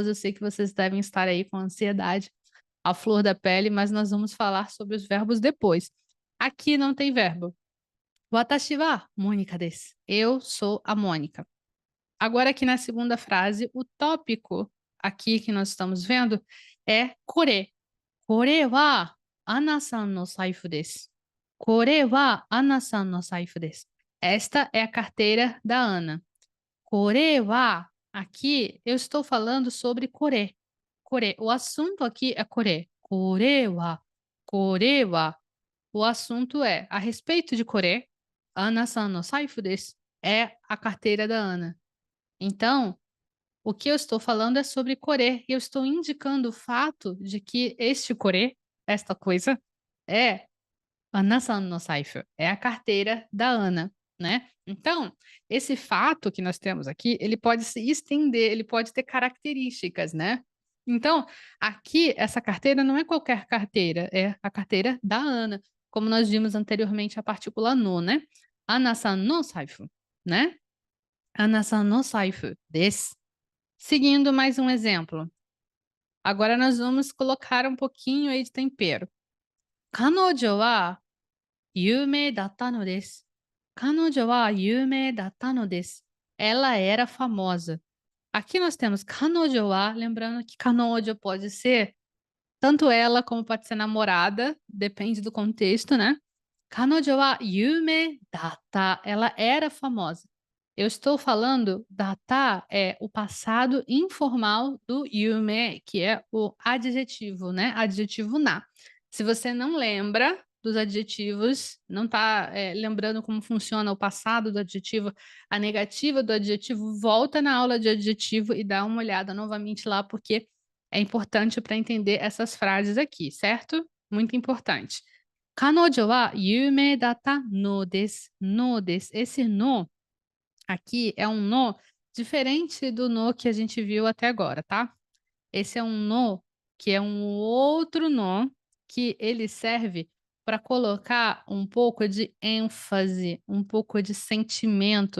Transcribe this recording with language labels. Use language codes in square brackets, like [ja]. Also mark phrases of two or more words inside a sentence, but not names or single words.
[pt] Eu sei que vocês devem estar aí com ansiedade, à flor da pele, mas nós vamos falar sobre os verbos depois. Aqui não tem verbo. [ja] 私はモニカです. [pt] Eu sou a Mônica. Agora, aqui na segunda frase, o tópico aqui que nós estamos vendo é kore. [ja] これはアナさんの財布です. これはアナさんの財布です. [pt] Esta é a carteira da Ana. [ja] これは, [pt] aqui eu estou falando sobre kore. Kore, o assunto aqui é kore. [ja] これは. [pt] O assunto é a respeito de kore. [ja] アナさんの財布です. [pt] É a carteira da Ana. Então, o que eu estou falando é sobre Corê. Eu estou indicando o fato de que este Corê, esta coisa, é [ja] アナさんの財布, [pt] é a carteira da Ana, né? Então, esse fato que nós temos aqui, ele pode se estender, ele pode ter características, né? Então, aqui, essa carteira não é qualquer carteira, é a carteira da Ana, como nós vimos anteriormente a partícula no, né? [ja] アナさんの財布, né? アナさんの財布です. [pt] Seguindo mais um exemplo. Agora nós vamos colocar um pouquinho aí de tempero. [ja] 彼女は夢だったのです. 彼女は夢だったのです. [pt] Ela era famosa. Aqui nós temos [ja] 彼女は, [pt] lembrando que kanojo pode ser tanto ela como pode ser namorada, depende do contexto, né? [ja] 彼女は夢だった. [pt] Ela era famosa. Eu estou falando, data é o passado informal do yume, que é o adjetivo, né? Adjetivo na. Se você não lembra dos adjetivos, não está lembrando como funciona o passado do adjetivo, a negativa do adjetivo, volta na aula de adjetivo e dá uma olhada novamente lá, porque é importante para entender essas frases aqui, certo? Muito importante. [ja] 彼女は夢だったのです. のです. [pt] Esse no aqui é um no diferente do no que a gente viu até agora, tá? Esse é um no que é um outro no que ele serve para colocar um pouco de ênfase, um pouco de sentimento.